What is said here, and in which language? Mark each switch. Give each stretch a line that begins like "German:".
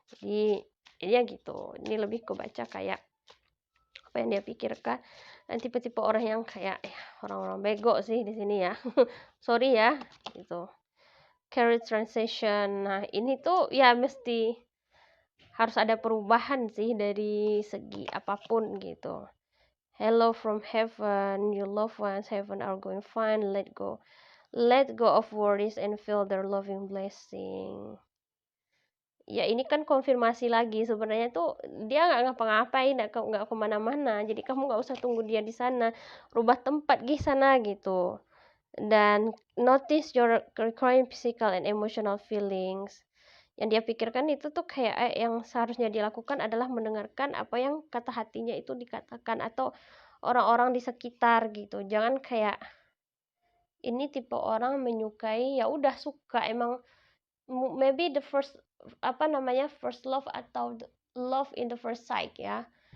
Indonesian: Jadi, ya gitu, ini lebih ke baca kayak apa yang dia pikirkan, dan tipe-tipe orang yang kayak, ya orang-orang bego sih di sini ya. Sorry ya, gitu.
English: Carry transition.
Indonesian: Nah, ini tuh ya mesti harus ada perubahan sih dari segi apapun gitu.
English: Hello from heaven, your loved ones heaven are going fine, let go of worries and feel their loving blessing.
Indonesian: Ya ini kan konfirmasi lagi, sebenarnya tuh dia nggak ngapa-ngapain, nggak kemana-mana, jadi kamu nggak usah tunggu dia di sana, rubah tempat di sana gitu.
English: Dan notice your recurring physical and emotional feelings.
Indonesian: Yang dia pikirkan itu tuh kayak yang seharusnya dilakukan adalah mendengarkan apa yang kata hatinya itu dikatakan, atau orang-orang di sekitar gitu. Jangan kayak ini tipe orang menyukai, ya udah suka emang,
English: maybe the first
Indonesian: apa namanya,
English: first love
Indonesian: atau
English: love in the first sight
Indonesian: ya.